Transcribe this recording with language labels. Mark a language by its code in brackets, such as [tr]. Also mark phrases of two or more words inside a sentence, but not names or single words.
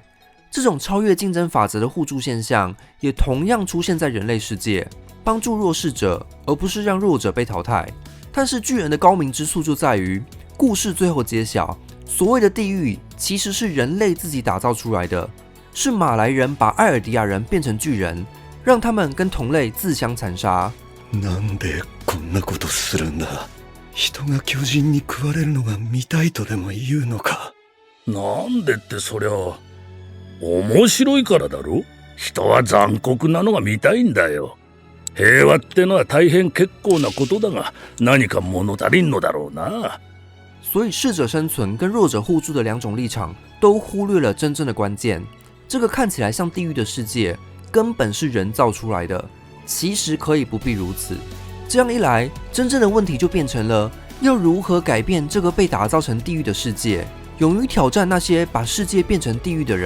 [zh] 这种超越竞争法则的互助现象，也同样出现在人类世界，帮助弱势者，而不是让弱者被淘汰。但是巨人的高明之处就在于，故事最后揭晓，所谓的地狱其实是人类自己打造出来的，是马来人把艾尔迪亚人变成巨人，让他们跟同类自相残杀。 [ja] なんでこんなことするんだ。人が巨人に食われるのが見たいとでも言うのか。なんでってそりゃ面白いからだろ。人は残酷なのが見たいんだよ。平和ってのは大変結構なことだが、何か物足りんのだろうな。 [zh] 所以适者生存跟弱者互助的两种立场都忽略了真正的关键。这个看起来像地狱的世界，根本是人造出来的，其实可以不必如此。这样一来，真正的问题就变成了要如何改变这个被打造成地狱的世界，勇于挑战那些把世界变成地狱的人。